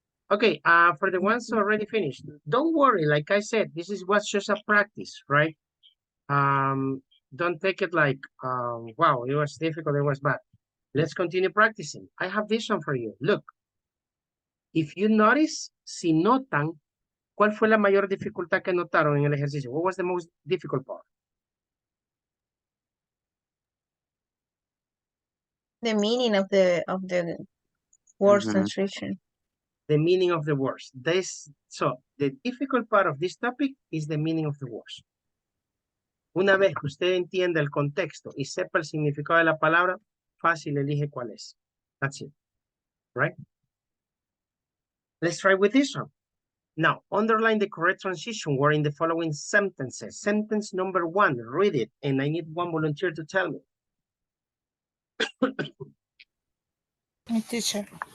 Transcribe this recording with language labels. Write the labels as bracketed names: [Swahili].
[English] Okay, for the ones already finished, don't worry. Like I said, this was just a practice, right? Don't take it like, wow, it was difficult, it was bad. Let's continue practicing. I have this one for you. Look, if you notice, [Spanish] si notan, ¿cuál fue la mayor dificultad que notaron en el ejercicio? [English] What was the most difficult part? The meaning of the word Mhm. translation. The meaning of the words. So the difficult part of this topic is the meaning of the words. [Spanish] Una vez que usted entienda el contexto y sepa el significado de la palabra, fácil elige cuál es. [English] That's it. Right? Let's try with this one. Now, underline the correct transition word in the following sentences. Sentence number 1, read it, and I need one volunteer to tell me. My teacher.